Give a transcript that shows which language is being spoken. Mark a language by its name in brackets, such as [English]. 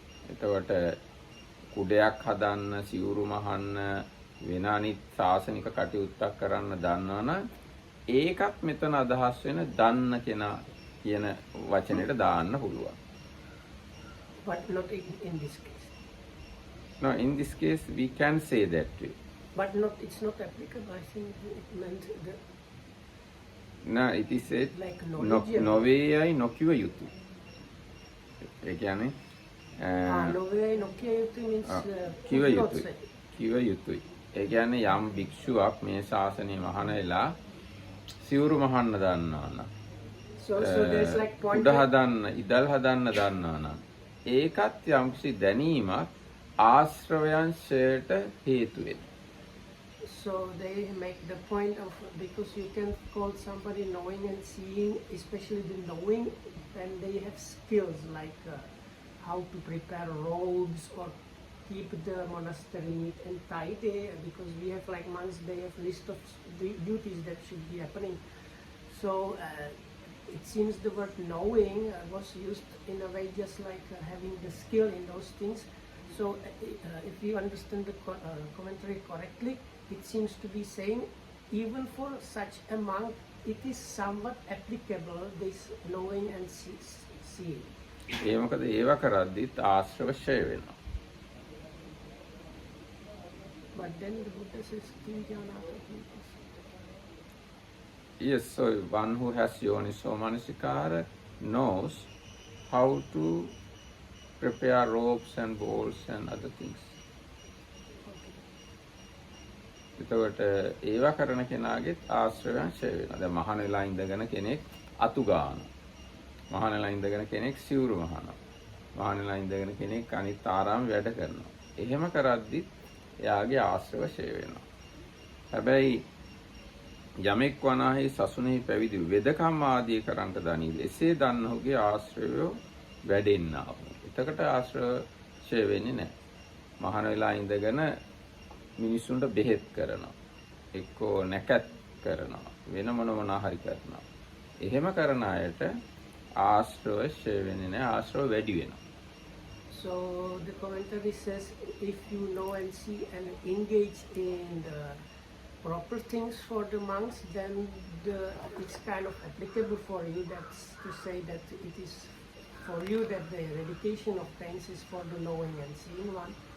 [Sinhala] එතකොට කුඩයක් හදන්න, සිවුරු මහන්න, වෙන අනිත් ශාසනික කටයුත්තක් කරන්න දන්නවනම් ඒකත් මෙතන අදහස් වෙන දන්න කෙනා කියන වචනෙට දාන්න පුළුවන්. [English] But not in this case. No, in this case we can say that way. But it's not applicable. I think it meant the No, it is said like knowledge. [Sinhala] නොවේයයි නොකිව යුතුය. ඒ කියන්නේ [English] Novaya Nokia means [Sinhala] කිව යුතුයි. කිව යුතුයි. ඒ කියන්නේ යම් භික්ෂුවක් මේ ශාසනය මහාන වෙලා සිවුරු මහන්න දන්නවා නම් [English] so there's like point [Sinhala] උඩ හදන්න, ඉදල් හදන්න දන්නවා නම් ඒකත් යම්කිසි දැනීමක් ආශ්‍රවයන්ශයට හේතු වෙනවා. [English] So they make the point of, because you can call somebody knowing and seeing, especially the knowing, when they have skills like how to prepare robes or keep the monastery neat and tidy, because we have like monks, they have list of duties that should be happening. So it seems the word knowing was used in a way just like having the skill in those things. So if you understand the commentary correctly, it seems to be saying even for such a monk it is somewhat applicable, this knowing and seeing. [Sinhala] ඒ මොකද ඒව කරද්දිත් ආශ්‍රව ක්ෂය වෙනවා. [English] But then the Buddha says Kinjanata. Yes, so one who has yoniso manasikara knows how to prepare robes and bowls and other things. [Sinhala] එතකොට ඒව කරන කෙනාගෙත් ආශ්‍රවයන් ක්ෂය වෙනවා. දැන් මහාන වෙලා ඉඳගෙන කෙනෙක් අතු ගන්නවා. මහාන වෙලා ඉඳගෙන කෙනෙක් සිවුරු මහනවා. මහාන වෙලා ඉඳගෙන කෙනෙක් අනිත් ආරාම වැඩ කරනවා. එහෙම කරද්දිත් එයාගේ ආශ්‍රව ක්ෂය වෙනවා. හැබැයි යමෙක් වනාහි සසුනේහි පැවිදි වෙදකම් ආදී කරන්ට දනීද එසේ දන්නහුගේ ආශ්‍රවය වැඩෙන්නා වූ. එතකොට ආශ්‍රව ක්ෂය වෙන්නේ නැහැ. මහාන වෙලා ඉඳගෙන මිනිසුන්ට බෙහෙත් කරනවා. එක්කෝ නැකත් කරනවා. වෙන මොනවා හරි කරනවා. එහෙම කරන අයට ආශ්‍රව ක්ෂය වෙන්නේ නැහැ. ආශ්‍රව වැඩි වෙනවා. [English] So the commentary says if you know and see and engage in the proper things for the monks, then it's kind of applicable for you. That's to say that it is for you that the eradication of pains is for the knowing and seeing one.